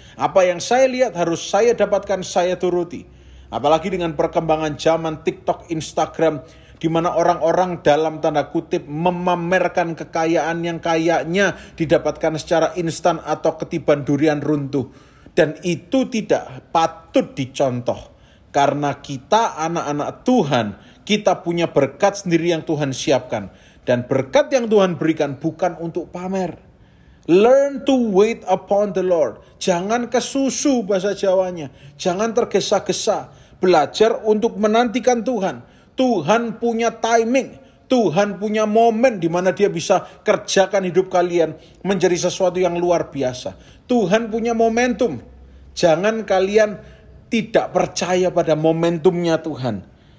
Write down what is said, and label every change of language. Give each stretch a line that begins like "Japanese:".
Indonesian: Apa yang saya lihat harus saya dapatkan, saya turuti. Apalagi dengan perkembangan zaman TikTok, Instagram, di mana orang-orang dalam tanda kutip memamerkan kekayaan yang kayaknya didapatkan secara instan atau ketiban durian runtuh. Dan itu tidak patut dicontoh. Karena kita anak-anak Tuhan, kita punya berkat sendiri yang Tuhan siapkan. Dan berkat yang Tuhan berikan bukan untuk pamer.
English: Learn to wait upon the Lord.
Indonesian: Jangan kesusu bahasa Jawanya. Jangan tergesa-gesa. Belajar untuk menantikan Tuhan. Tuhan punya timing. Tuhan punya momen di mana dia bisa kerjakan hidup kalian menjadi sesuatu yang luar biasa. Tuhan punya momentum. Jangan kalian tidak percaya pada momentumnya Tuhan.